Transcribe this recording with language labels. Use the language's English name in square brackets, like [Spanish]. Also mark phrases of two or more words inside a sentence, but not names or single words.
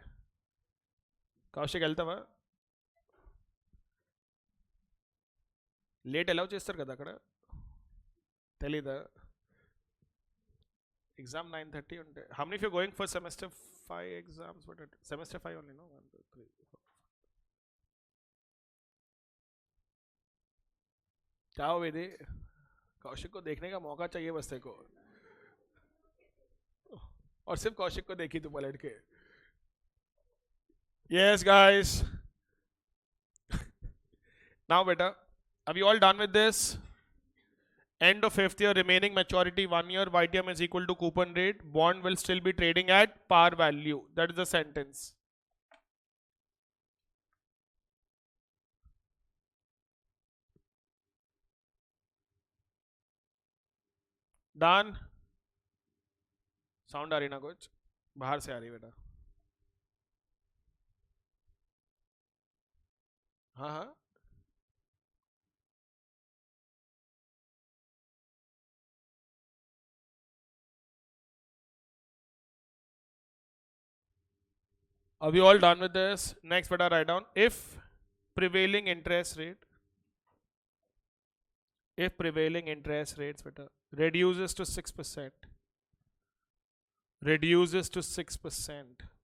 [Telugu] కౌశిక్ వెళ్తావా? [English] late allow [Telugu] చేస్తారు కదా అక్కడ, తెలీదా? ఎగ్జామ్ 9:30 ఉంటే. [English] How many of you going for semester 5 exams? But semester 5 only, no? 1 2 3 4। [Hindi] क्या हो विधि? कौशिक को देखने का मौका चाहिए बस तेरे को, और सिर्फ कौशिक को देखी तू पलट के। [English] Yes guys, now बेटा, are you all done with this? End of 5th year, remaining maturity 1 year, YTM is equal to coupon rate, bond will still be trading at par value. That is the sentence. Done? [Hindi] साउंड आ रही ना कुछ? बाहर से आ रही बेटा। हाँ हाँ, [English] are we all done with this? Next beta, write down if prevailing interest rate, if prevailing interest rates beta reduces to 6%, reduces to 6%.